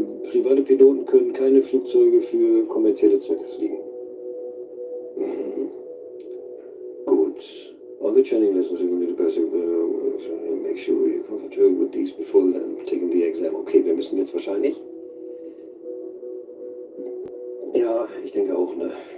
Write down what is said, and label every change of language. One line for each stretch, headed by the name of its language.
German: Private Piloten können keine Flugzeuge für kommerzielle Zwecke fliegen. Gut.
English: All the training lessons are going to be the best. Make sure you're comfortable with these before taking the exam.
German: Okay, wir müssen jetzt wahrscheinlich. Ja, ich denke auch, ne?